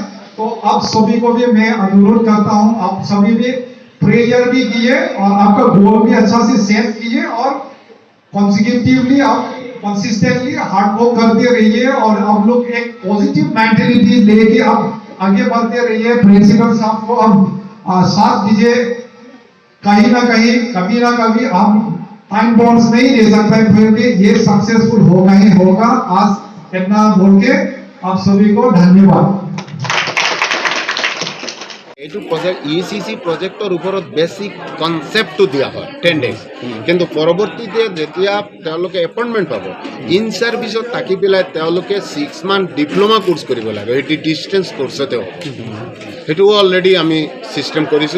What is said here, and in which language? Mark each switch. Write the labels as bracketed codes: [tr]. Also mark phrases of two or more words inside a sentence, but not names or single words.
[hi] तो आप सभी को भी मैं अनुरोध करता हूँ, आप सभी भी प्रेयर भी किए और आपका गोल भी अच्छा से सेट किए और कॉन्सिक्यूटिवली आप कंसिस्टेंटली [en] hard work [hi] करते रहिए और आप लोग एक [en] positive mentality [hi] लेके आप आगे बढ़ते रहिए। प्रिंसिपल साहब को अब साथ दीजिए, कहीं ना कहीं कभी ना कभी हम [en] time bonds [hi] नहीं दे सकते, फिर भी ये सक्सेसफुल होगा ही होगा। आज इतना बोल के आप सभी को धन्यवाद। [as] এইটো প্ৰজেক্ট ECC প্ৰজেক্টৰ ওপৰত [en] basic conceptটো [as] দিয়া হয় 10 ডেজ, কিন্তু পৰৱৰ্তীতে যেতিয়া তেওঁলোকে এপইণ্টমেণ্ট পাব [en] in serviceত [as] থাকি পেলাই তেওঁলোকে 6 [en] month diploma course [as] কৰিব লাগে। সেইটো [en] distance courseতে [as] হ'ব। সেইটোও অলৰেডি আমি ছিষ্টেম কৰিছোঁ।